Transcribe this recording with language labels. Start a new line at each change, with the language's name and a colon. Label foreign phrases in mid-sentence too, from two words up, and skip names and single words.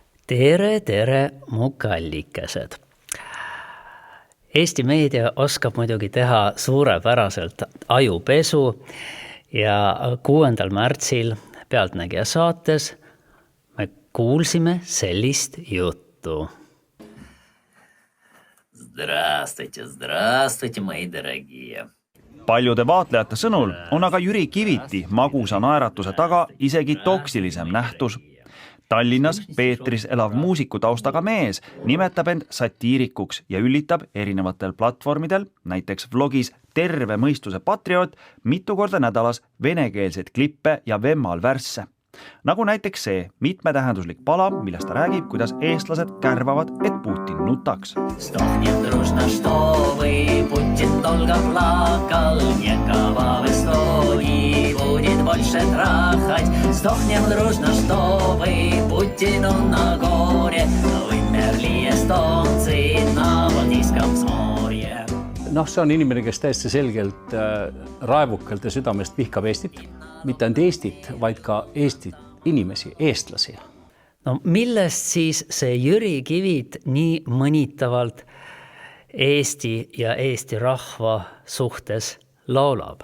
Estonian: Tere, mu kallikesed. Eesti meedia oskab muidugi teha suurepäraselt ajupesu ja 6. märtsil Pealtnägija saates me kuulsime sellist juttu.
Russian: Здравствуйте, мои дорогие.
Estonian: Paljude vaatlejate sõnul on aga Jüri Kiviti magusa naeratuse taga isegi toksilisem nähtus. Tallinnas Peetris elav muusikutaustaga mees nimetab end satiirikuks ja üllitab erinevatel platvormidel, näiteks vlogis Terve mõistuse patrioot, mitu korda nädalas venekeelseid klippe ja vemmal värsse. Nagu näiteks see mitmetähenduslik pala, millest ta räägib, kuidas eestlased kärvavad, et Putin nutaks.
Russian: Стохнем дружно, что вы, Путин долго плакал, никого в Эстонии будет больше трахать. Стохнем дружно, что вы, Путину на горе, вымерли эстонцы на Балтийском море.
Estonian: See on inimene, kes täiesti selgelt raevukalt ja südamest vihkab Eestit. Mitte ainult Eestit, vaid ka Eestit, inimesi, eestlasi. No millest siis see Jüri Kivit nii mõnitavalt Eesti ja Eesti rahva suhtes laulab?